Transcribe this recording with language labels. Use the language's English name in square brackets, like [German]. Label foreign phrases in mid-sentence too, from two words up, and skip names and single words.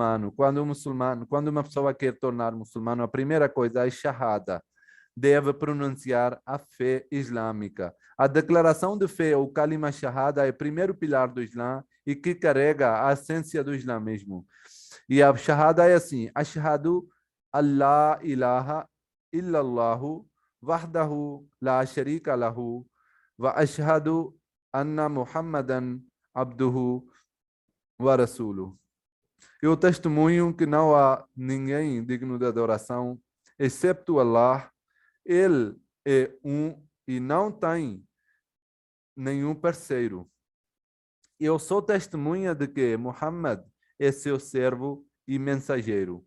[Portuguese] Quando uma pessoa quer tornar muçulmano, a primeira coisa é Shahada. deve pronunciar a fé islâmica. A declaração de fé, o [Arabic] كلمة شهادة, [Portuguese] é o primeiro pilar do Islã e que carrega a essência do islamismo. E a Shahada é assim: [Arabic] أشهد الله إله إلا الله وحده لا شريك له وأشهد أن محمدا عبده ورسوله. [Portuguese] Eu testemunho que não há ninguém digno de adoração, excepto Allah. Ele é um e não tem nenhum parceiro. Eu sou testemunha de que Muhammad é seu servo e mensageiro.